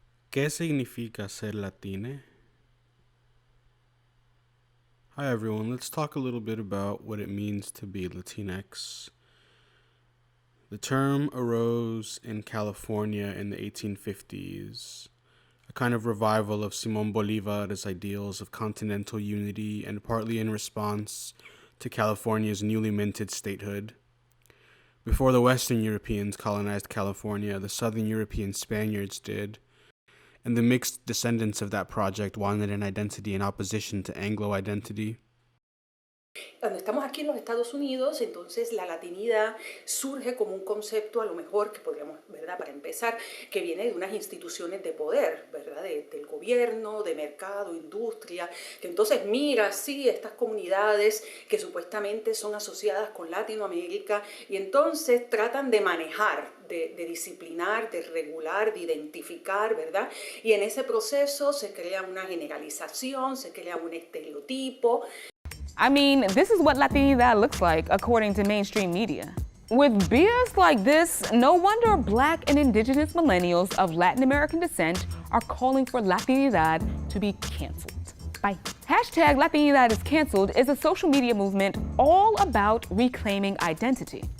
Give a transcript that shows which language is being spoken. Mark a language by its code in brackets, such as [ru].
[es] ¿Qué significa ser Latine? [en] Hi everyone, let's talk a little bit about what it means to be Latinx. The term arose in California in the 1850s, a kind of revival of Simón Bolívar's ideals of continental unity and partly in response to California's newly minted statehood. Before the Western Europeans colonized California, the Southern European Spaniards did, and the mixed descendants of that project wanted an identity in opposition to Anglo identity. [es] Cuando estamos aquí en los Estados Unidos, entonces la latinidad surge como un concepto a lo mejor que podríamos, ¿verdad? Para empezar, que viene de unas instituciones de poder, ¿verdad? Del gobierno, de mercado, industria, que entonces mira, sí, estas comunidades que supuestamente son asociadas con Latinoamérica y entonces tratan de manejar, de disciplinar, de regular, de identificar, ¿verdad? Y en ese proceso se crea una generalización, se crea un estereotipo. [en] I mean, this is what Latinidad looks like according to mainstream media. With BS like this, no wonder Black and Indigenous millennials of Latin American descent are calling for Latinidad to be canceled. Bye. Hashtag Latinidad is canceled is a social media movement all about reclaiming identity.